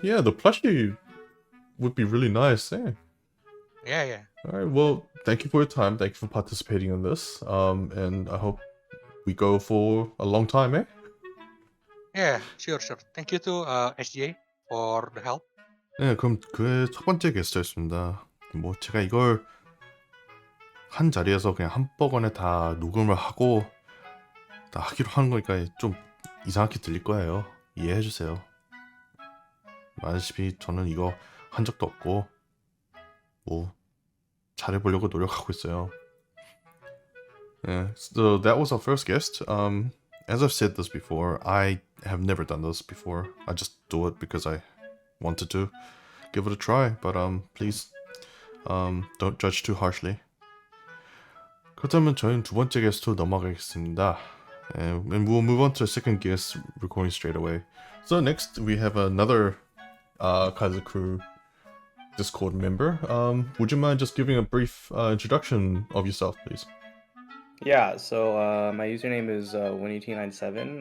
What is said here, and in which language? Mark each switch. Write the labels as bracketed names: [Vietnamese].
[English] Yeah, the plushie would be really nice. Yeah. Yeah. All right. Well, thank you for your time. Thank you for participating in this. And I hope we go for a long time, eh? Yeah, sure. Thank you to SJ for the help. [Korean] 네, 그럼 그의 첫 번째 게스트였습니다. 뭐 제가 이걸 한 자리에서 그냥 한꺼번에 다 녹음을 하고 다 하기로 하는 거니까 좀 이상하게 들릴 거예요. 이해해주세요. 아시다시피 저는 이거 한 적도 없고 뭐 잘해보려고 노력하고 있어요. [English] Yeah, so that was our first guest. As I've said this before, I have never done this before. I just do it because I wanted to give it a try. But please, don't judge too harshly. [Korean] 그렇다면 저희는 두 번째 게스트로 넘어가겠습니다. [English] And we'll move on to the second guest recording straight away. So next we have another Kaizocrew Discord member. Would you mind just giving a brief introduction of yourself, please? Yeah, so my username is Winniet97.